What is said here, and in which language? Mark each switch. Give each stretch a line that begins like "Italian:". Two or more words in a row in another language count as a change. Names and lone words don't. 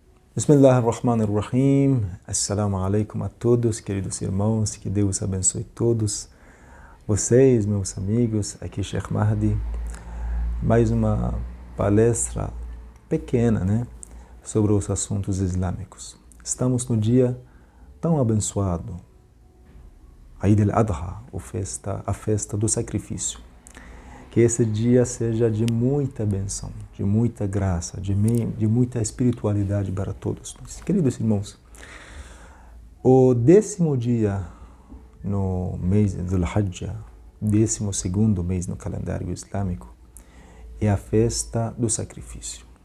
Arabic: بسم الله الرحمن الرحيم. السلام عليكم
Portuguese: a todos, queridos irmãos. Que Deus abençoe todos vocês, meus amigos. Aqui Sheikh Mahdi. Mais uma palestra pequena, sobre os assuntos islâmicos. Estamos no dia tão abençoado, Eid al-Adha, a festa do sacrifício. Que esse dia seja de muita bênção, de muita graça, de muita espiritualidade para todos nós. Queridos irmãos, o 10º dia no mês do Hajj, 12º mês no calendário islâmico, é a festa do sacrifício.